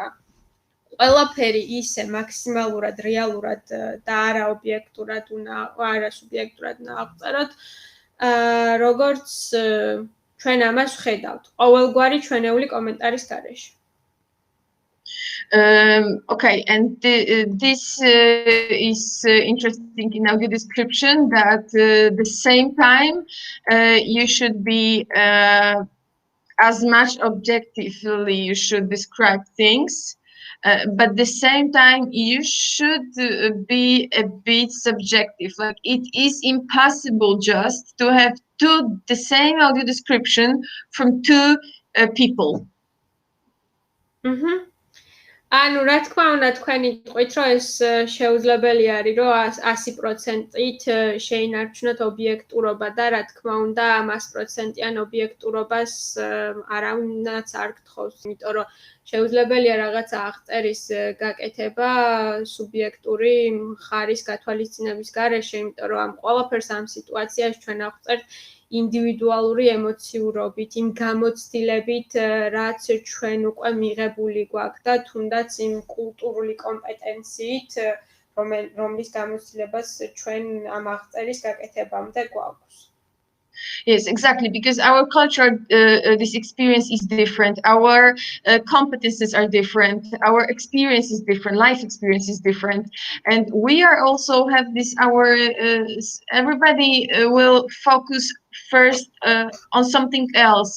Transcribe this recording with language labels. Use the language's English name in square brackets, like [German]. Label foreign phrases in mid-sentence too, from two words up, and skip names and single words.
[Georgian] ყველაფერი ისე მაქსიმალურად რეალურად და არა ობიექტურად არა სუბიექტურად უნდა აღწეროთ, როგორც ჩვენ ამას ვხედავთ. ყოველგვარი ჩვენეული კომენტარის გარეშე. [English] Okay, and this is interesting in audio description that the same time you should be as much objectively you should describe things, but the same time you should be a bit subjective. Like it is impossible just to have the same audio description from two people. [Georgian] ანუ რა თქმა უნდა თქვენი თქვით რომ ეს შეუძლებელი არის რომ 100%-ით შეინარჩუნოთ ობიექტურობა და რა თქმა უნდა 100%-იან ობიექტურობას არავინაც არ გთხოვს, იმიტომ რომ შეუძლებელია რაღაცა აღწერის გაკეთება სუბიექტური მხარის გათვალისწინების გარეშე, იმიტომ რომ ამ ყველაფერს ამ სიტუაციაში ჩვენ აღწერთ ინდივიდუალური ემოციურობით, იმ გამოცდილებით, რაც ჩვენ უკვე მიღებული გვაქვს და თუნდაც იმ კულტურული კომპეტენციით, რომლის გამოცდილებას ჩვენ ამ აღწერის გაკეთებამდე გვაქვს. [English] Yes, exactly, because our culture, this experience is different. Our competences are different. Our experience is different. Life experience is different. And we are also have this, everybody will focus first on something else.